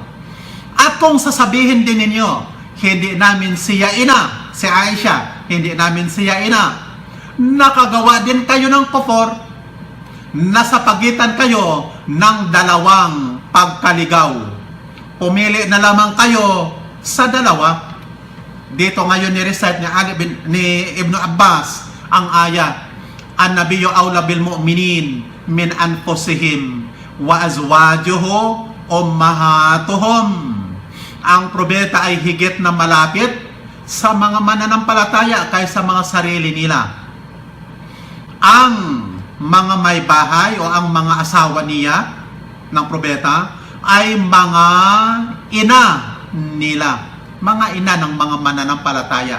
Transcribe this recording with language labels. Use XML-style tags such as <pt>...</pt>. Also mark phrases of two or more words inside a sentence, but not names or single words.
<tl>At kung sasabihin din ninyo, hindi namin siya ina, si Aisha, hindi namin siya ina, nakagawa din kayo ng kufur. Nasa pagitan kayo ng dalawang pagkaligaw. Pumili na lamang kayo sa dalawa. Dito ngayon ni-recite ni Ibn Abbas ang ayat,</tl> <ar>النبي أولى بالمؤمنين من أنفسهم وأزواجه أمهاتهم.</ar> <tl>Ang probeta ay higit na malapit sa mga mananampalataya kaysa mga sarili nila. Ang mga may bahay o ang mga asawa niya ng probeta ay mga ina nila, mga ina ng mga mananampalataya.</tl>